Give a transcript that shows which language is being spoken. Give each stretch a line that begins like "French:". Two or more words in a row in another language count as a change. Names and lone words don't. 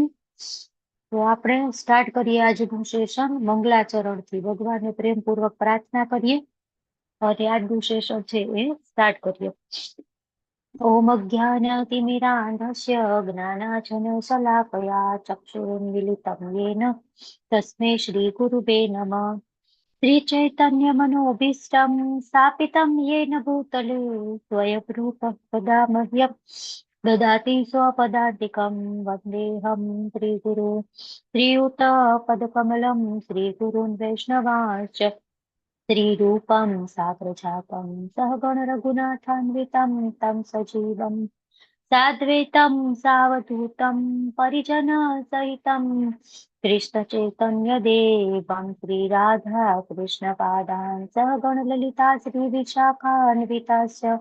Gujarati: તો આપણે સ્ટાર્ટ કરીએ આજનું સેશન મંગલાચરણથી. ભગવાનને પ્રેમપૂર્વક પ્રાર્થના કરીએ અને આજનું સેશન છે એ સ્ટાર્ટ કરીએ.
Sanskrit: ओम अज्ञानतिमिरान्धस्य ज्ञानांजनशलाकया ચક્ષુરુન્મિલિतं येन તસ્मै श्री गुरुवे नमः. श्रीचैतन्यमनोभीष्टं स्थापितं येन भूतले स्वयं रूपं सदा मह्यं ददाति स्वपदान्तिकं वन्देऽहं श्रीगुरुं श्रीयुतपदकमलं श्रीगुरुन् वैष्णवांश्च श्रीरूपं साग्रजातं सहगण रघुनाथान्वितं तं सजीवं साद्वैतं सावधूतं परिजनसहितं कृष्ण चैतन्य देवं श्री राधा कृष्ण पादान् सहगण ललिता श्री विशाखान्विताश्च